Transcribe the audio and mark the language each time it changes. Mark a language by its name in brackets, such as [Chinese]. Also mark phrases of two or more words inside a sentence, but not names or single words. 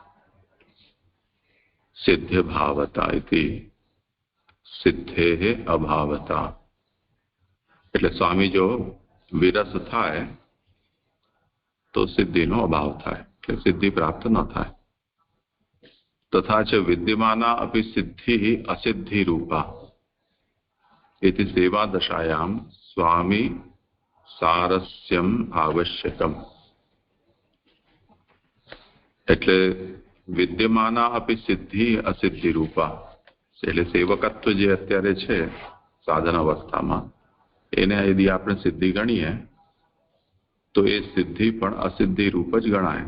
[Sanskrit] સિદ્ધ ભાવતા ઇતિ સિદ્ધે અભાવતા. [Gujarati] એટલે સ્વામી જો વિરસ થાય તો સિદ્ધિનો અભાવ થાય, એટલે સિદ્ધિ પ્રાપ્ત ન થાય. [Sanskrit] તથા ચ વિદ્યમાના અપી સિદ્ધિ અસિદ્ધિ રૂપા इति सेवा दशायाम स्वामी सारस्यम आवश्यकम. [Gujarati] એટલે [Sanskrit] વિદ્યમાના અપી સિદ્ધિ અસિદ્ધિ રૂપા, [Gujarati] એટલે સેવકત્વ જે અત્યારે છે સાધન અવસ્થામાં, એને यदि આપણે સિદ્ધિ ગણીએ તો એ સિદ્ધિ પણ અસિદ્ધિ રૂપ જ ગણાય.